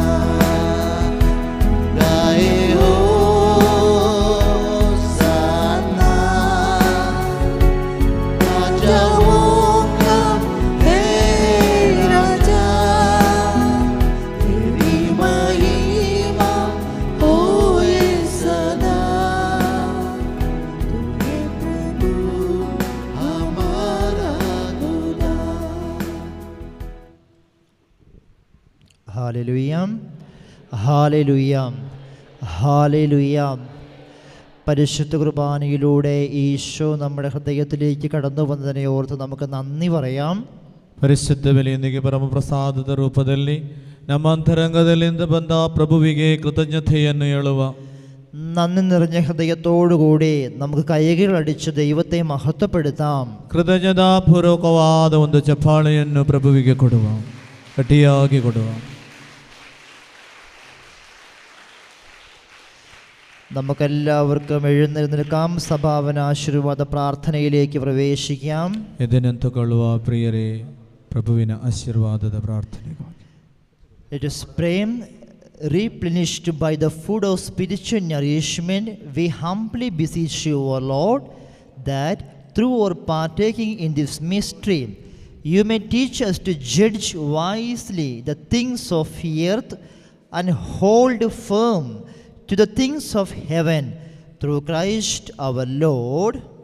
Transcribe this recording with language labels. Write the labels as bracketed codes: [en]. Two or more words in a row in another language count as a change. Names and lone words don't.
[hi] गाए होसाना, जाऊंगा हे राजा, तेरी महिमा होए सदा, तू ही प्रभु हमारा खुदा। [ml] ഹാലലുയ്യ, ഹാലലുയ്യ, ഹാലലുയ്യ. പരിശുദ്ധ കുർബാനയിലൂടെ ഈശോ നമ്മുടെ ഹൃദയത്തിലേക്ക് കടന്നു വന്നതിനെ ഓർത്ത് നമുക്ക് നന്ദി പറയാം. [kn] ಪರಿಶುದ್ಧ ಬೆಲೆಯೊಂದಿಗೆ ಪರಮಪ್ರಸಾದದ ರೂಪದಲ್ಲಿ ನಮ್ಮ ಅಂತರಂಗದಲ್ಲಿಂದ ಬಂದ ಪ್ರಭುವಿಗೆ ಕೃತಜ್ಞತೆಯನ್ನು ಹೇಳುವ. [ml] നന്ദി നിറഞ്ഞ ഹൃദയത്തോടുകൂടി നമുക്ക് കൈകളടിച്ച് ദൈവത്തെ മഹത്വപ്പെടുത്താം. [kn] ಕೃತಜ್ಞತಾಪೂರ್ವಕವಾದ ಒಂದು ಚಪ್ಪಾಳೆಯನ್ನು ಪ್ರಭುವಿಗೆ ಕೊಡುವ, ಗಟ್ಟಿಯಾಗಿ ಕೊಡುವ. [ml] നമുക്കെല്ലാവർക്കും എഴുന്നേൽക്കാം. സഭാവന ആശീർവാദ പ്രാർത്ഥനയിലേക്ക് പ്രവേശിക്കാം. [kn] ಎದೆನೆಂತುಕೊಳ್ಳುವ ಪ್ರಿಯರೇ, ಪ್ರಭುವಿನ ಆಶೀರ್ವಾದದ ಪ್ರಾರ್ಥನೆಗಾಗಿ. [en] Let us pray. Replenished by the food of spiritual nourishment, we humbly beseech you, O Lord, that through our partaking in this mystery, you may teach us to judge wisely the things of earth and hold firm to the things of heaven, through Christ our Lord.